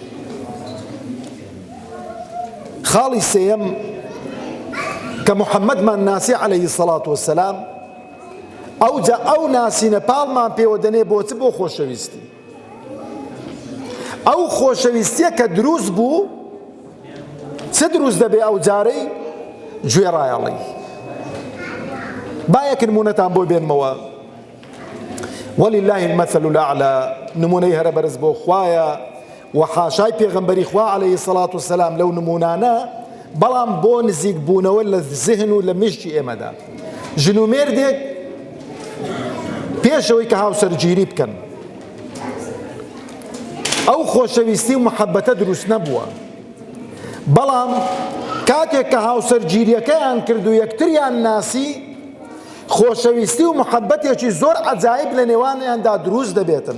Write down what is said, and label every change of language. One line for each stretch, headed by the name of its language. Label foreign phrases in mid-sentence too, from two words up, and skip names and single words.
Central Kurdish: خاڵی سێیەم کە محەممەدمان ناسی
Arabic: عەلەیهی السەڵات وەسسەلام
Central Kurdish: ئەوجا ئەو ناسینە پاڵمان پێوە دەنێ بۆ چ؟ بۆ خۆشەویستی. ئەو خۆشەویستیە کە دروست بوو چ دروست دەبێ ئەو جارەی؟ گوێڕایەڵی. با یەک نمونەتان بۆ بێنمەوە.
Arabic: ولله المثل الأعلى،
Central Kurdish: نمونەی هەرە بەرز بۆ خوایە و حاشای پێغەمبەری خوا
Arabic: عەلەیهی السەڵات وەسسەلام
Central Kurdish: لەو نمونانە، بەڵام بۆ نزیک بوونەوە لە زیهن و لە مشتی ئێمەدا. ژن و مێردێک پێشەوەی کە هاوسەرگیری بکەن ئەو خۆشەویستی و محەبەتە دروست نەبووە، بەڵام کاتێک کە هاوسەرگیریەکەیان کرد و یەکتریان ناسی خۆشەویستی و محەبەتێکی زۆر عەجایب لە نێوانیاندا دروست دەبێتن.